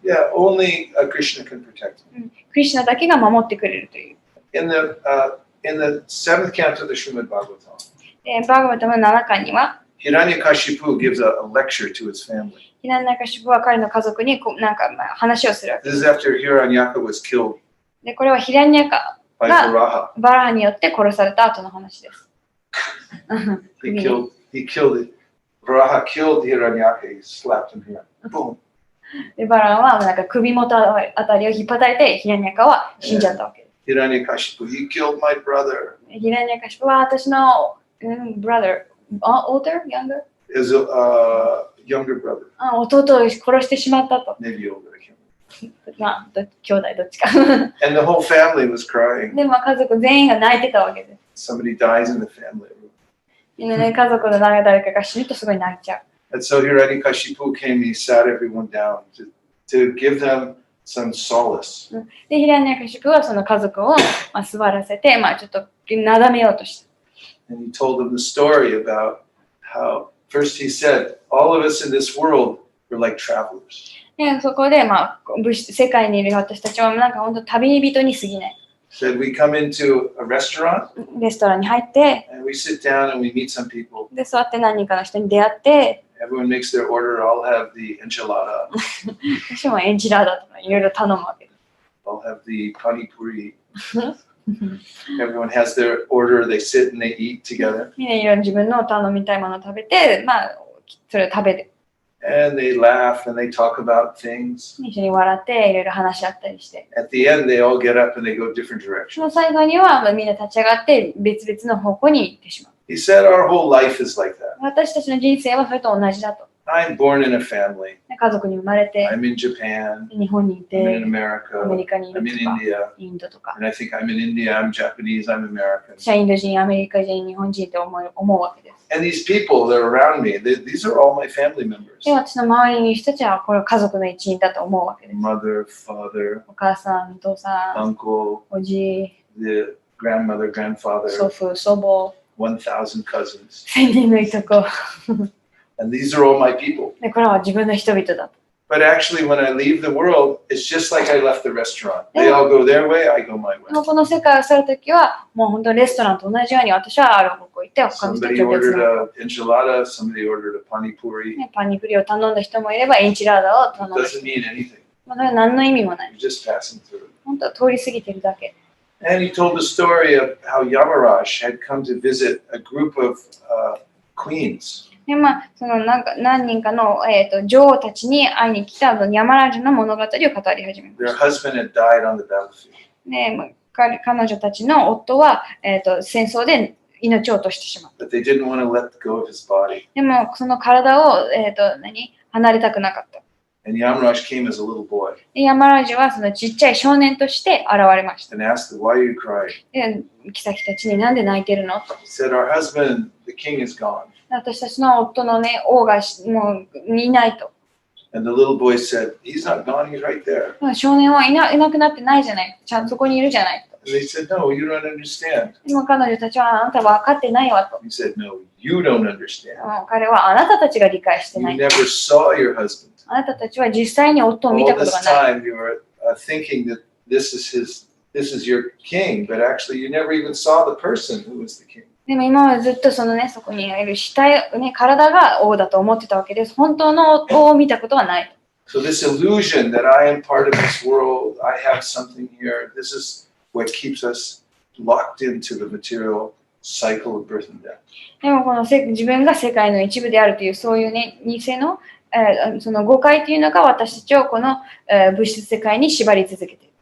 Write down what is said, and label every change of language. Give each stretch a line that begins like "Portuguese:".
English: Yeah, only Krishna can protect me.
Japanese: クリシュナだけが守ってくれるという。
English: In the seventh canto of the Srimad Bhagavatam,
Japanese: バーガバタムの7巻には、
English: Hiranyakashipu gives a lecture to his family.
Japanese: ヒランナカシュプは彼の家族になんかまあ話をするわけ
English: This is after Hiranyaka was killed
Japanese: で、これはヒランニャカ
English: by
Japanese: が
English: Varaha.
Japanese: バラハによって殺された後の話です。
English: He killed it. Varaha killed Hiranyaka. He slapped him here. Boom.
Japanese: で、バラハはなんか首元あたりを引っ叩いてヒランニャカは死んじゃったわけです。
English: Hiranyakashipu, he killed my brother.
Japanese: ヒランニャカシュプは私の、
English: brother, older, younger? Is a younger brother.
Japanese: 弟を殺してしまったと。
English: Maybe older. I can't remember.
Japanese: まあ、兄弟どっちか。
English: And the whole family was crying.
Japanese: で、まあ家族全員が泣いてたわけです。
English: Somebody dies in the family.
Japanese: みんなね、家族の誰かが死ぬとすごい泣いちゃう。
English: And so Hiranyakashipu came and he sat everyone down to give them some solace.
Japanese: で、ヒランニャカシュプはその家族を、まあ、座らせて、まあちょっとなだめようとした。
English: And he told them the story about how, first he said, all of us in this world are like travelers.
Japanese: でそこで、世界にいる私たちはなんか本当旅人に過ぎない。
English: Said we come into a restaurant
Japanese: レストランに入って、
English: and we sit down and we meet some people.
Japanese: で座って何人かの人に出会って、
English: Everyone makes their order. I'll have the enchilada.
Japanese: 私もエンチラーダとかいろいろ頼むわけです。
English: I'll have the pani puri. Everyone has their order. They sit and they eat together.
Japanese: みんないろいろ自分の頼みたいものを食べて、それを食べる。
English: And they laugh and they talk about things.
Japanese: 一緒に笑っていろいろ話し合ったりして。
English: At the end, they all get up and they go different
Japanese: その
English: directions.
Japanese: 最後にはみんな立ち上がって別々の方向に行ってしまう。
English: He said our whole life is like that.
Japanese: 私たちの人生はそれと同じだと。
English: I'm born in a family.
Japanese: 家族に生まれて、
English: I'm in Japan.
Japanese: 日本にい
English: I'm in
Japanese: て、アメ
English: America.
Japanese: リカにい
English: I'm
Japanese: る
English: in
Japanese: とか、
English: India.
Japanese: インドとか。
English: And I think I'm in India. I'm Japanese. I'm American.
Japanese: 私はインド人、アメリカ人、日本人と思うわけです。
English: And these people that are around me, these are all my family members.
Japanese: で、私の周りにいる人たちはこれは家族の一員だと思うわけです。
English: Mother, father,
Japanese: お母さん、お父さん、
English: uncle,
Japanese: おじ、
English: the grandmother,
Japanese: 祖
English: grandfather,
Japanese: 父、祖母、
English: 1,000 cousins.
Japanese: 1000人のいとこ。
English: And these are all my people.
Japanese: で、これは自分の人々だと。
English: But actually, when I leave the world, it's just like I left the restaurant. They all go their way, I go my
Japanese: でも
English: way.
Japanese: この世界を去るときは、もう本当にレストランと同じように私はある方向行って、他の人た
English: Somebody
Japanese: ちは別
English: ordered
Japanese: の。
English: an enchilada, somebody ordered a pani puri.
Japanese: ね、パニプリを頼んだ人もいれば、エンチラーダを頼
English: It
Japanese: んだ人
English: doesn't mean anything.
Japanese: も。それは何の意味もない。
English: You're just passing through.
Japanese: 本当は通り過ぎてるだけ。
English: And he told the story of how Yamaraj had come to visit a group of queens.
Japanese: で、その何人かの、女王たちに会いに来たヤマラジュの物語を語り始めま
English: Their
Japanese: した。
English: husband had died on the battlefield.
Japanese: で、彼女たちの夫は、戦争で命を落としてしまった。
English: But they didn't want to let go of his body.
Japanese: でも、その体を、離れたくなかった。
English: And Yamaraj came as a little boy
Japanese: でヤマラジュはそのちっちゃい少年として現れました。
English: and asked them, "Why are you crying?"
Japanese: で、妃たちになんで泣いてるのと。
English: He said, "Our husband, the king, is gone."
Japanese: 私たちの夫のね、王がもういないと。
English: And the little boy said, "He's not gone. He's right there."
Japanese: 少年はいなくなってないじゃない。ちゃんとそこにいるじゃないと。
English: And they said, "No, you don't understand."
Japanese: でも彼女たちはあなたは分かってないわと。
English: He said, "No, you don't understand.
Japanese: もう彼はあなたたちが理解して
English: You
Japanese: ない。
English: never saw your husband.
Japanese: あなたたちは実際に夫を見
English: All
Japanese: たこと
English: this
Japanese: がない。
English: time you were thinking that this is your king, but actually you never even saw the person who was the king."
Japanese: でも今はずっとそのね、そこにいる体が王だと思ってたわけです。本当の王を見たことはない。
English: So this illusion that I am part of this world, I have something here, this is what keeps us locked into the material cycle of birth and death.
Japanese: でもこの自分が世界の一部であるというそういうね、偽の、その誤解というのが私たちをこの、物質世界に縛り続けている。